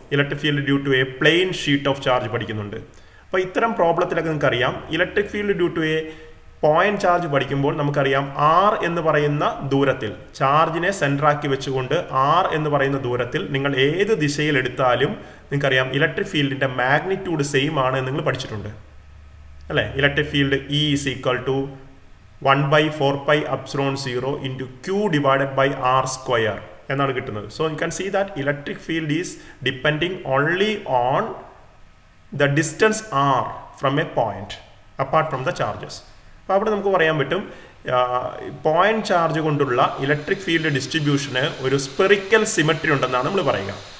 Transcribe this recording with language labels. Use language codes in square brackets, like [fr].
[ml] Electric field due to A plain sheet of charge പഠിക്കുന്നുണ്ട്. അപ്പോൾ ഇത്തരം പ്രോബ്ലത്തിലൊക്കെ നിങ്ങൾക്കറിയാം electric field due to A point charge പഠിക്കുമ്പോൾ നമുക്കറിയാം R എന്ന് പറയുന്ന ദൂരത്തിൽ, ചാർജിനെ സെൻറ്ററാക്കി വെച്ചുകൊണ്ട് R എന്ന് പറയുന്ന ദൂരത്തിൽ നിങ്ങൾ ഏത് ദിശയിൽ എടുത്താലും നിങ്ങൾക്കറിയാം ഇലക്ട്രിക് ഫീൽഡിൻ്റെ മാഗ്നിറ്റ്യൂഡ് സെയിം ആണ് എന്ന് നിങ്ങൾ പഠിച്ചിട്ടുണ്ട് അല്ലേ. [en] electric field E is equal to 1/4πε0 into Q divided by R square [ml] എന്നാണ് കിട്ടുന്നത്. [en] So you can see that electric field is depending only on the distance R from a point apart from the charges. [ml] അപ്പോൾ അവിടെ നമുക്ക് പറയാൻ പറ്റും point charge കൊണ്ടുള്ള electric field ഡിസ്ട്രിബ്യൂഷന് ഒരു spherical symmetry ഉണ്ടെന്നാണ് നമ്മൾ പറയുക.